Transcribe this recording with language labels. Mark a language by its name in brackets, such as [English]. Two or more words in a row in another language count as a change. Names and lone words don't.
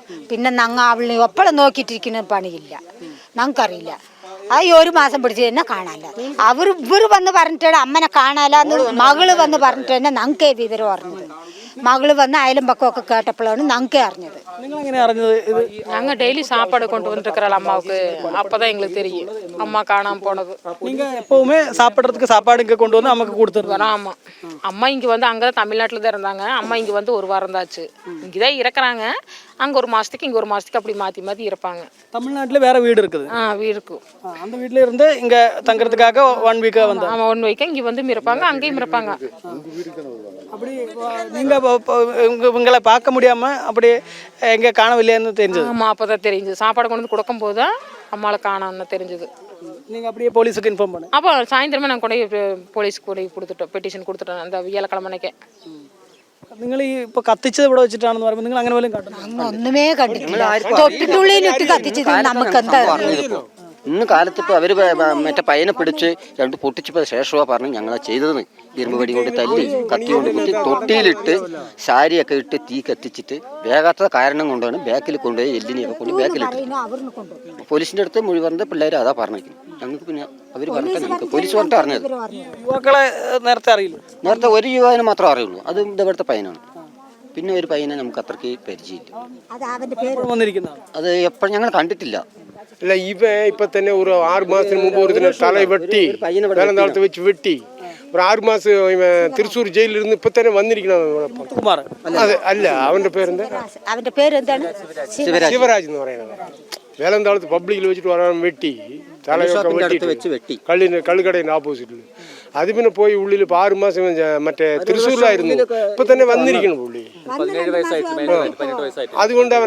[Malayalam] പിന്നെ ഞങ്ങൾ അവളിനെ എപ്പോഴും നോക്കിയിട്ടിരിക്കുന്ന പണിയില്ല, ഞങ്ങൾക്കറിയില്ല. ആ 1 മാസം പിടിച്ച് തന്നെ കാണാല്ല. ഇവർ വന്ന് പറഞ്ഞിട്ടാണ് അമ്മനെ കാണാലെന്ന് മകള് വന്ന് പറഞ്ഞിട്ട് തന്നെ ഞങ്ങൾക്കേ വിവരം അറിഞ്ഞത്. മകള് വന്ന് അയലും പക്കമൊക്കെ കേട്ടപ്പോഴാണ് ഞങ്ങൾക്കേ അറിഞ്ഞത്. നിങ്ങൾ എങ്ങനെ അറിഞ്ഞത്? ഇത് [Tamil] நாங்க டெய்லி சாப்பாடு கொண்டு வந்துருக்கிறோம் அம்மாவுக்கு. அப்பதான் எங்களுக்கு தெரியும் அம்மா காணாம போனது. நீங்க எப்பவுமே சாப்பிட்றதுக்கு சாப்பாடு இங்க கொண்டு வந்து அம்மாக்கு கொடுத்துருவோம். ஆமா, அம்மா இங்க வந்து அங்கதான் தமிழ்நாட்டுல தான் இருந்தாங்க. அம்மா இங்க வந்து 1 வாரம் தான் ஆச்சு. இங்கதான் இருக்கிறாங்க. அங்க 1 மாசத்துக்கு இங்க 1 மாசத்துக்கு அப்படி மாத்தி மாத்தி இருப்பாங்க. தமிழ்நாட்டுல வேற வீடு இருக்குது. வீடு இருக்கும். அந்த வீட்ல இருந்து இங்க தங்கறதுக்காக 1 வீக்கா வந்தாங்க. ஆமா, 1 வீக்கா இங்க வந்து இருப்பாங்க, அங்கேயும் இருப்பாங்க. அப்படி நீங்க உங்களை பார்க்க முடியாம அப்படி எங்க காணவில்லைன்னு தெரிஞ்சது? ஆமா, அப்பதான் தெரிஞ்சது. சாப்பாடு கொண்டு வந்து கொடுக்கும் போது அம்மாவை காணோம்னு தெரிஞ்சது. நீங்க அப்படியே போலீஸுக்கு இன்ஃபார்ம் பண்ணு. அப்போ சாயந்தரமே நான் கொண்டு போலீஸ்க்கு கொண்டு கொடுத்துட்டோம், பெட்டிஷன் கொடுத்துட்டோம். அந்த வியாழக்கிழமைக்கே. [Malayalam] നിങ്ങൾ ഈ ഇപ്പൊ കത്തിച്ചത് ഇവിടെ വെച്ചിട്ടാണെന്ന് പറയുമ്പോൾ നിങ്ങൾ അങ്ങനെ പോലും കണ്ടു? ഒന്നുമേ കണ്ടിട്ടില്ല. തൊട്ടിട്ടുള്ളിലിട്ട് കത്തിച്ചത് നമുക്ക് എന്താ അറിയുള്ളൂ. ഇന്ന് കാലത്ത് ഇപ്പോൾ അവർ മറ്റേ പയ്യനെ പിടിച്ച് 2 പൊട്ടിച്ചപ്പോൾ ശേഷമാണ് പറഞ്ഞു ഞങ്ങളെ ചെയ്തതെന്ന്. ഇരുമ്പ് വടി കൊണ്ട് തല്ലി, കത്തി കൊണ്ട് കുത്തി, തൊട്ടിയിലിട്ട് സാരിയൊക്കെ ഇട്ട് തീ കത്തിച്ചിട്ട് വേഗാത്ത കാരണം കൊണ്ടാണ് ബാക്കിൽ കൊണ്ടുപോയി എല്ലിനെയൊക്കെ കൊണ്ട് ബാക്കിലിട്ട്. പോലീസിൻ്റെ അടുത്ത് മൊഴി പറഞ്ഞ പിള്ളേർ അതാ പറഞ്ഞിരിക്കുന്നത്. ഞങ്ങൾക്ക് പിന്നെ അവർ പറഞ്ഞാൽ ഞങ്ങൾക്ക് പോലീസ് പറഞ്ഞിട്ട് അറിഞ്ഞത്. യുവാക്കളെ നേരത്തെ അറിയില്ല? നേരത്തെ ഒരു യുവാവിനെ മാത്രമേ അറിയുള്ളൂ, അത് ഇവിടുത്തെ പയ്യനാണ്. പിന്നെ ഒരു പയ്യനെ നമുക്ക് അത്രയ്ക്ക് പരിചയമില്ല. അത് എപ്പോഴും ഞങ്ങൾ കണ്ടിട്ടില്ല. [Tamil] இல்லை இவன் இப்போ தானே ஒரு 6 மாதத்துக்கு முன்பு ஒரு தினம் தலை வெட்டி வேலந்தாளத்தை வச்சு வெட்டி ஒரு 6 மாதம் இவன் திருச்சூர் ஜெயிலிருந்து இப்போ தானே வந்திருக்கணும். [Malayalam] அது அல்ல, அவൻ്റെ പേരെന്താണ്? ശിവരാജ് എന്ന് പറയുന്നത്. വേലന്താളത്ത് പബ്ലിക്കിൽ വെച്ചിട്ട് വരാൻ വെട്ടി തലയൊക്കെ വെട്ടി കള്ളുകടയുടെ ഓപ്പോസിറ്റിൽ. അത് പിന്നെ പോയി ഉള്ളിൽ ഇപ്പോൾ 6 മാസം മറ്റേ തൃശ്ശൂരിലായിരുന്നു. ഇപ്പൊ തന്നെ വന്നിരിക്കണം പുള്ളി. അതുകൊണ്ട് അവനെ